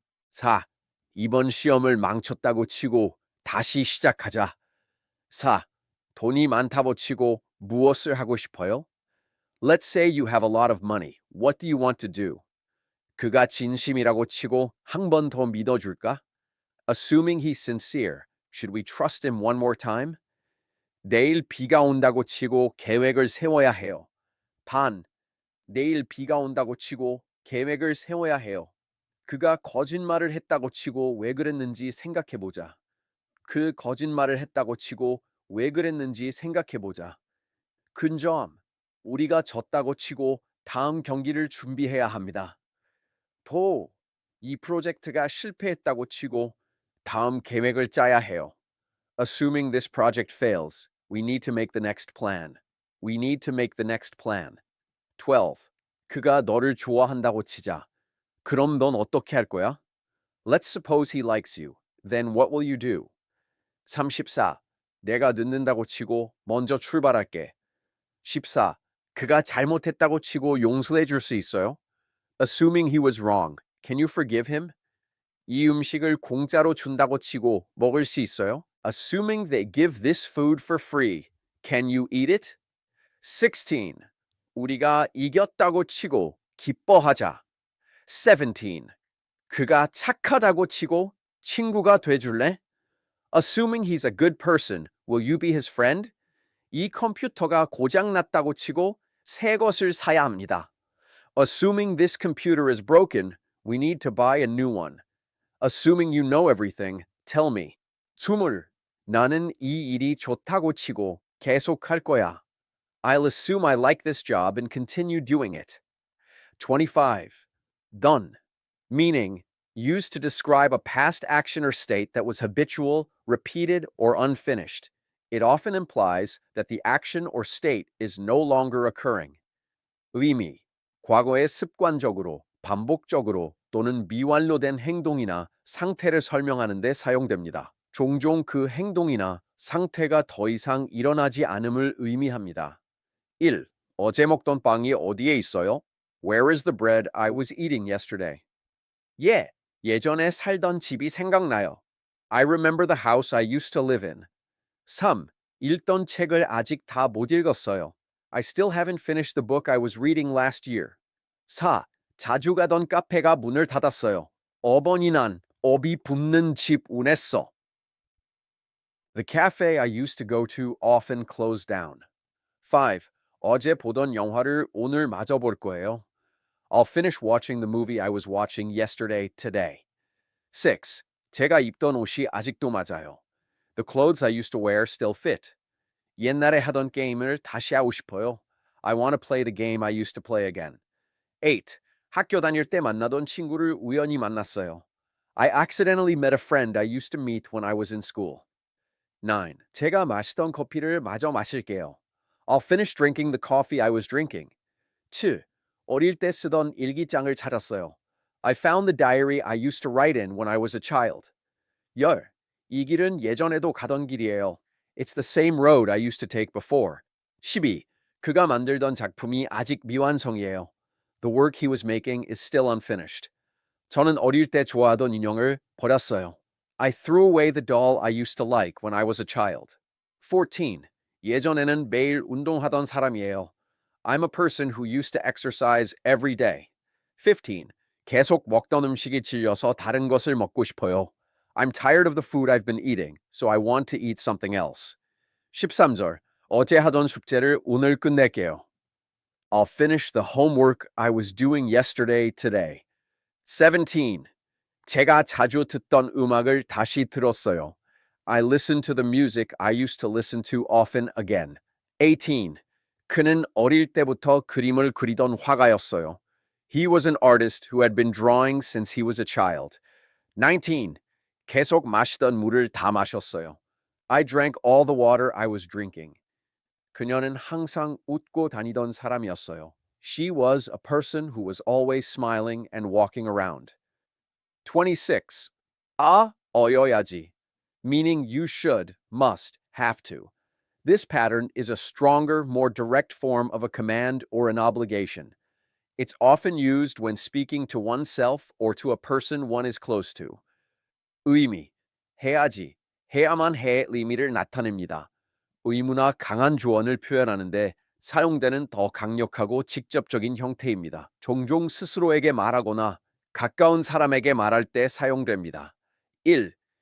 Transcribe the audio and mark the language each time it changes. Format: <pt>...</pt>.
<en>4.</en> <ko>이번 시험을 망쳤다고 치고 다시 시작하자.</ko> <en>4.</en> <ko>돈이 많다고 치고 무엇을 하고 싶어요?</ko> <en>Let's say you have a lot of money. What do you want to do?</en> <ko>그가 진심이라고 치고 한 번 더 믿어줄까?</ko> <en>Assuming he's sincere, should we trust him one more time?</en> <ko>내일 비가 온다고 치고 계획을 세워야 해요. 반, 내일 비가 온다고 치고 계획을 세워야 해요. 그가 거짓말을 했다고 치고 왜 그랬는지 생각해보자. 그 거짓말을 했다고 치고 왜 그랬는지 생각해보자. 근점, 우리가 졌다고 치고 다음 경기를 준비해야 합니다. 도, 이 프로젝트가 실패했다고 치고 다음 계획을 짜야 해요.</ko> <en>Assuming this project fails, we need to make the next plan. We need to make the next plan. 12.</en> <ko>그가 너를 좋아한다고 치자. 그럼 넌 어떻게 할 거야?</ko> <en>Let's suppose he likes you. Then what will you do? 34.</en> <ko>내가 늦는다고 치고 먼저 출발할게.</ko> <en>14.</en> <ko>그가 잘못했다고 치고 용서해 줄 수 있어요?</ko> <en>Assuming he was wrong, can you forgive him?</en> <ko>이 음식을 공짜로 준다고 치고 먹을 수 있어요?</ko> <en>Assuming they give this food for free, can you eat it? 16.</en> <ko>우리가 이겼다고 치고 기뻐하자.</ko> <en>17.</en> <ko>그가 착하다고 치고 친구가 돼줄래?</ko> <en>Assuming he's a good person, will you be his friend?</en> <ko>이 컴퓨터가 고장났다고 치고 새 것을 사야 합니다.</ko> <en>Assuming this computer is broken, we need to buy a new one. Assuming you know everything, tell me. 20.</en> <ko>나는 이 일이 좋다고 치고 계속할 거야.</ko> <en>I'll assume I like this job and continue doing it. 25. Done, meaning used to describe a past action or state that was habitual, repeated, or unfinished. It often implies that the action or state is no longer occurring.</en> <ko>의미, 과거에 습관적으로, 반복적으로 또는 미완료된 행동이나 상태를 설명하는 데 사용됩니다. 종종 그 행동이나 상태가 더 이상 일어나지 않음을 의미합니다.</ko> <en>1.</en> <ko>어제 먹던 빵이 어디에 있어요?</ko> <en>Where is the bread I was eating yesterday?</en> <ko>예, 예전에 살던 집이 생각나요.</ko> <en>I remember the house I used to live in. 3.</en> <ko>읽던 책을 아직 다 못 읽었어요.</ko> <en>I still haven't finished the book I was reading last year. 4.</en> <ko>자주 가던 카페가 문을 닫았어요. 어버니 난 업이 붙는 집 운했어.</ko> <en>The cafe I used to go to often closed down. 5.</en> <ko>어제 보던 영화를 오늘 마저 볼 거예요.</ko> <en>I'll finish watching the movie I was watching yesterday today. 6.</en> <ko>제가 입던 옷이 아직도 맞아요.</ko> <en>The clothes I used to wear still fit.</en> <ko>옛날에 하던 게임을 다시 하고 싶어요.</ko> <en>I want to play the game I used to play again. 8.</en> <ko>학교 다닐 때 만나던 친구를 우연히 만났어요.</ko> <en>I accidentally met a friend I used to meet when I was in school. 9.</en> <ko>제가 마시던 커피를 마저 마실게요.</ko> <en>I'll finish drinking the coffee I was drinking. 2.</en> <ko>어릴 때 쓰던 일기장을 찾았어요.</ko> <en>I found the diary I used to write in when I was a child. 10.</en> <ko>이 길은 예전에도 가던 길이에요.</ko> <en>It's the same road I used to take before. 12.</en> <ko>그가 만들던 작품이 아직 미완성이에요.</ko> <en>The work he was making is still unfinished.</en> <ko>저는 어릴 때 좋아하던 인형을 버렸어요.</ko> <en>I threw away the doll I used to like when I was a child. 14.</en> <ko>예전에는 매일 운동하던 사람이에요.</ko> <en>I'm a person who used to exercise every day. 15.</en> <ko>계속 먹던 음식이 질려서 다른 것을 먹고 싶어요.</ko> <en>I'm tired of the food I've been eating, so I want to eat something else.</en> <ko>13절. 어제 하던 숙제를 오늘 끝낼게요.</ko> <en>I'll finish the homework I was doing yesterday today. 17.</en> <ko>제가 자주 듣던 음악을 다시 들었어요.</ko> <en>I listened to the music I used to listen to often again. 18.</en> <ko>그는 어릴 때부터 그림을 그리던 화가였어요.</ko> <en>He was an artist who had been drawing since he was a child. 19.</en> <ko>계속 마시던 물을 다 마셨어요.</ko> <en>I drank all the water I was drinking.</en> <ko>그녀는 항상 웃고 다니던 사람이었어요.</ko> <en>She was a person who was always smiling and walking around. 26. 어여야지, meaning you should, must, have to. This pattern is a stronger, more direct form of a command or an obligation. It's often used when speaking to oneself or to a person one is close to.</en> <ko>의미, 해야지, 해야만 해의 의미를 나타냅니다. 의무나 강한 조언을 표현하는데 사용되는 더 강력하고 직접적인 형태입니다. 종종 스스로에게 말하거나 가까운 사람에게 말할 때 사용됩니다. 1.</ko>